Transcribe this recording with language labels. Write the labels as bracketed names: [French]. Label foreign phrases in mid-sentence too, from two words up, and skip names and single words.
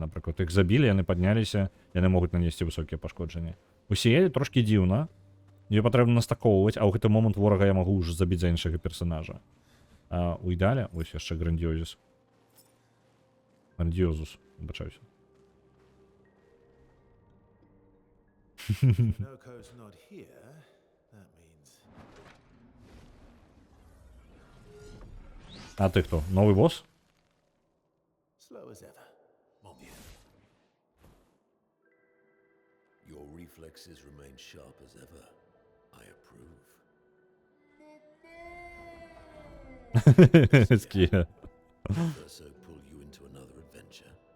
[Belarusian] Напрыклад, іх забілі, яны падняліся, яны могуць нанесці высокія пашкоджанні. У Сіэлі трошкі дзіўна, ее патрэбна настакоўваць, а ў гэты момант ворага я магу ўжо забіць за іншага персонажа. У ідэале, вось яшчэ грандіозіс. Грандіозус, выбачаюся. [English] Noko's not here. That means [Belarusian] А ты хто? [Russian] Новый босс? [English] slow as ever. [French] Mon Dieu. [English] Your reflexes remain sharp as ever. I approve. Скія. Verso pull you into another adventure.